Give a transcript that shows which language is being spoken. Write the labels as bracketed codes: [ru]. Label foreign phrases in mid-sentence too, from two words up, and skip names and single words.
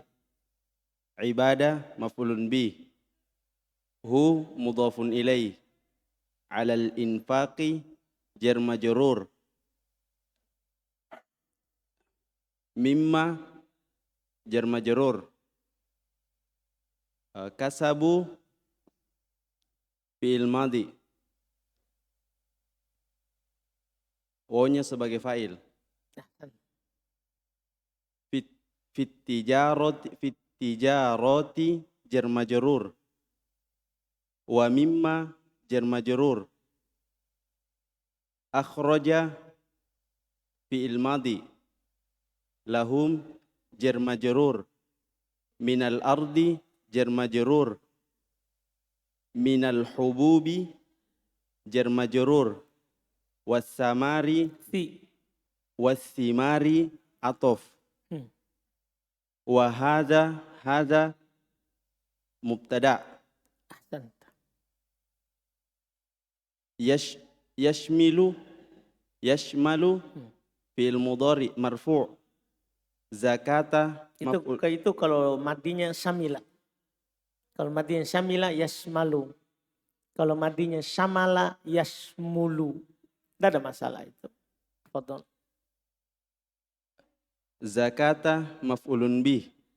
[ar] عبادة مفعول به. هو مضاف إليه. على الإنفاق جر مجرور. مما جر مجرور. كسبوا فعل ماضي. [id] Wo-nya sebagai fa'il. [ar] في التجارة جار مجرور. ومما جار مجرور. أخرج فعل ماضي. لهم جار مجرور. من الأرض جار مجرور. من الحبوب جار مجرور والثمار والثمار عطف, وهذا مبتدأ. يشمل فعل مضارع مرفوع'. Zakata [id] itu kalau madinya samila. Kalau madinya syamila yasmalu. Kalau madinya syamala yasmulu. Tidak ada masalah itu. Fadhal. [ar] زكاة مفعول به.